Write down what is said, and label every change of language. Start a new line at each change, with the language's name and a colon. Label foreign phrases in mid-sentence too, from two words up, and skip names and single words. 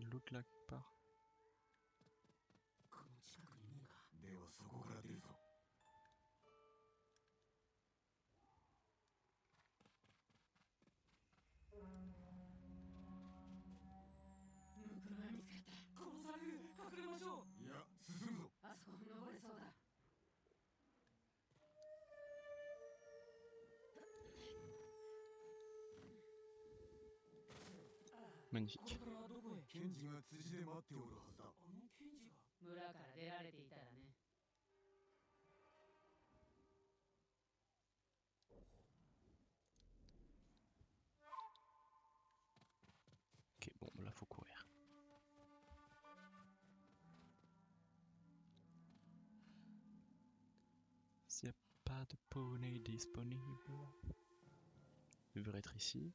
French: truc là quelque part.
Japanese: この近くにいねえか。ではそこから出るぞ。ムクロが見つかった。殺される。隠れましょう。いや、進むぞ。あそこ登れそうだ。
French: Magnifique.
Japanese: これからどこへ。ケンジが辻で待っておるはずだ。あのケンジが。村から出られていたらね。
French: Ok, bon, là faut courir. S'il n'y a pas de poney disponible, il devrait être ici.